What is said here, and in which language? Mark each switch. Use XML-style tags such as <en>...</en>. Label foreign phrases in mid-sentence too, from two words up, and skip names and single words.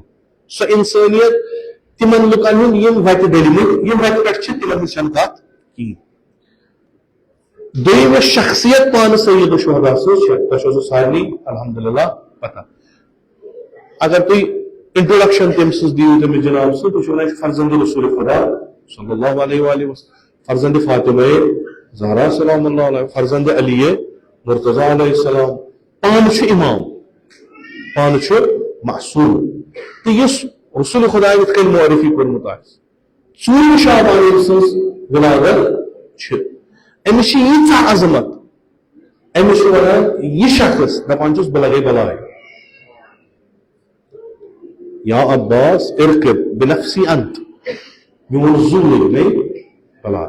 <ks>سۄ اِنسٲنیت تِمن لُکن ہُنٛد یِم وتہِ ڈٔلمٕتۍ, یِم وتہِ پٮ۪ٹھ چھِ تِمن ہٕنٛز چھنہٕ کتھ کِہیٖنۍ. دوٚیِم یۄس شخصیت پانہٕ سید الشہداء سٕنٛز چھےٚ تۄہہِ چھو سُہ سارنٕے الحمدللہ پتہ. اگر تُہۍ انٹروڈکشن تٔمۍ سٕنٛز دِیِو تٔمِس جناب سٕنٛز, تُہۍ چھِو ونان یہِ چھُ فرزند رسول خدا</ks> <ar>صلی اللہ علیہ وآلہ وسلم,</ar> <ks>فرزند فاطمہ زہرا</ks> <ar>سلام اللہ علیہ,</ar> <ks>فرزند علی مرتضیٰ</ks> <ar>علیہ السلام.</ar> <ks>پانہٕ چھُ امام, پانہٕ چھُ معصوٗم. تہٕ یُس رسول خدا یِتھ کٔنۍ معرفی کوٚرمُت آسہِ, 4 شعبان ییٚمہِ سٕنٛز ولادت چھِ, أمِس چھِ ییٖژاہ عظمت, أمِس چھُ ونان یہِ شخص دپان چھُس بہٕ لگے بلاے,</ks> <ar>یا عباس ارقب بنفسی انت,</ar> <ks>میون زُو لٔگۍ مےٚ بلاے.</ks>